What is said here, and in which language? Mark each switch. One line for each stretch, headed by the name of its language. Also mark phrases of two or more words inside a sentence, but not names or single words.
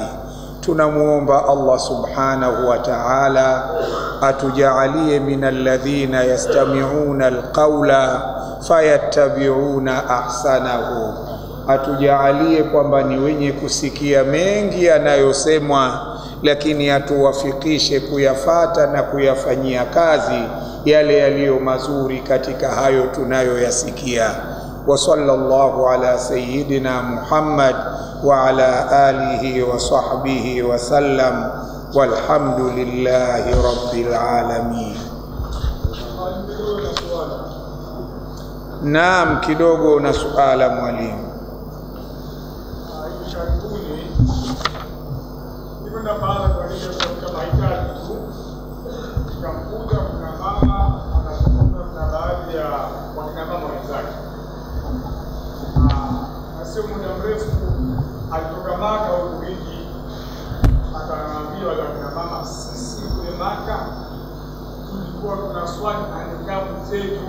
Swahili: Tunamuomba
Arabic: الله سبحانه وتعالى
Swahili: atujaalie
Arabic: من الذين يستمعون القول فيتبعون أحسنه,
Swahili: atujaalie kwamba ni wenye kusikia mengi yanayosemwa, lakini atuwafikishe kuyafata na kuyafanyia kazi yale yaliyo mazuri katika hayo tunayoyasikia.
Arabic: وصلى الله على سيدنا محمد وعلى آله وصحبه وسلم، والحمد لله رب العالمين.
Swahili: Naam, kidogo na suala mwalimu. Kuna baadhi kwa hiyo kwa mahitaji tu tukamkuta kuna mama anazungumza na baadhi ya wakina mama wenzake, na sio muda mrefu alitoka Maka huko wiki, akawaambia wale wakina mama, sisi kule Maka tulikuwa tunaswali na nikabu zetu.